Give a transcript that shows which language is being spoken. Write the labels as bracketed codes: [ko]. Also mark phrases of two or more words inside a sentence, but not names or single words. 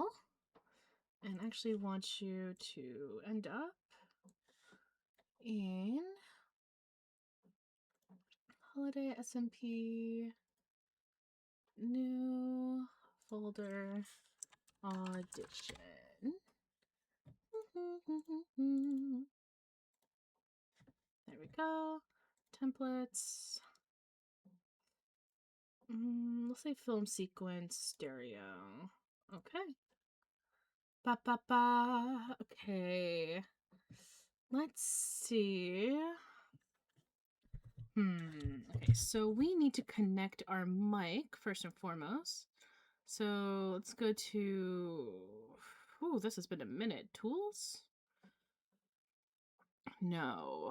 [en] And actually want you to end up in holiday SMP new folder Audition. There we go. Templates. Let's say film sequence stereo. Okay. Ba ba ba. Okay. Let's see. Okay, so we need to connect our mic first and foremost. So let's go to. Ooh, this has been a minute. Tools? No.